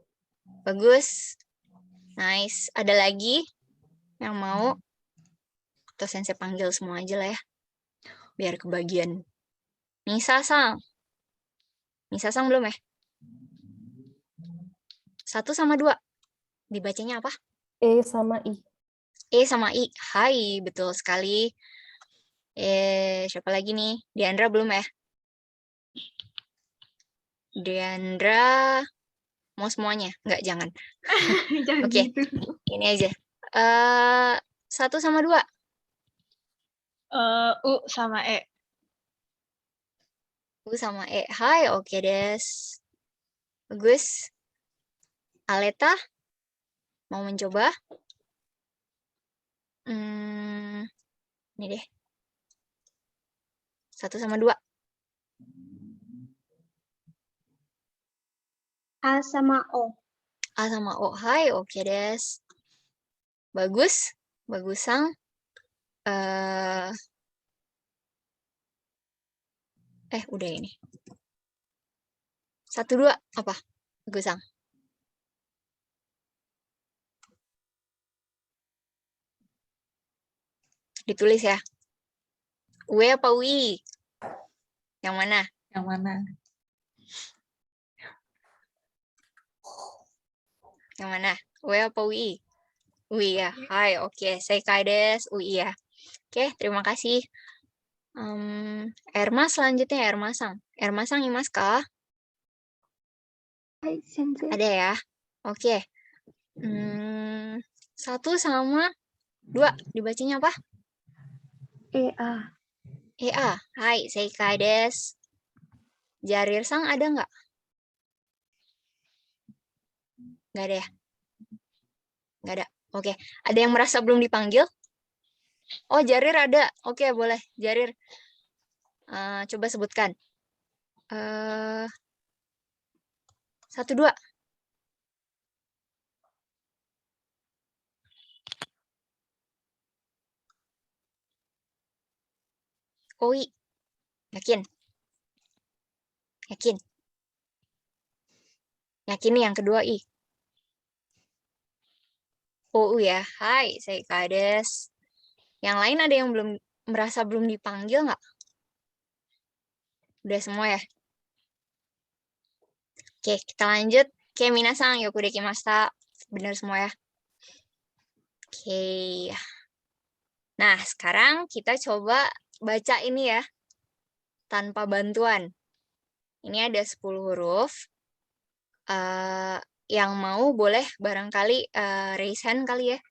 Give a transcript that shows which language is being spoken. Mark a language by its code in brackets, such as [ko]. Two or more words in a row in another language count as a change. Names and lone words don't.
[id] Bagus. Nice. Ada lagi yang mau? Atau sensei panggil semua aja lah ya. Biar kebagian. Nisa-sang. Nisa-sang belum ya? 1 sama 2. Dibacanya apa? E sama I. E sama I. Hai, betul sekali. Siapa lagi nih? Diandra belum ya? Diandra mau semuanya? Enggak, jangan. Jangan Oke. gitu. Ini aja. 1 sama 2. U sama E. U sama E. [ja] はい、オッケーです. [id] Bagus. Aleta, mau mencoba? Ini deh. 1 sama 2. A sama O. A sama O. [ja] はい、オッケーです. [id] Bagus. Bagusang. Udah ini. 1, 2, apa? Bagusang. Ditulis ya. UE apa UI? Yang mana? Yang mana? Yang mana? UE apa UI? UI ya. Hai, oke. [ja] 正解です. [id] UI ya. Oke, terima kasih. Erma selanjutnya Erma-sang. [ja] エルマさん、いますか? はい、先生. [id] Ada ya. Oke. 1 sama 2. Dibacanya apa? EA. EA. Hai, [ja] 正解です. [id] Jarir-sang ada nggak? Nggak ada ya? Nggak ada. Oke. Ada yang merasa belum dipanggil? Oh, Jarir ada. Oke, boleh. Jarir. Coba sebutkan. 1, 2. Koi. Yakin? Yakin? Yakin nih yang kedua, I. OU ya. Hai, [ja] 正解です. [id] Yang lain ada yang merasa belum dipanggil nggak? Udah semua ya? Oke, kita lanjut. Oke, [ja] 皆さん、よくできました. [id] Benar semua ya? Oke. Nah, sekarang kita coba baca ini ya. Tanpa bantuan. Ini ada 10 huruf. Yang mau boleh barangkali [en] raise hand [id] kali ya.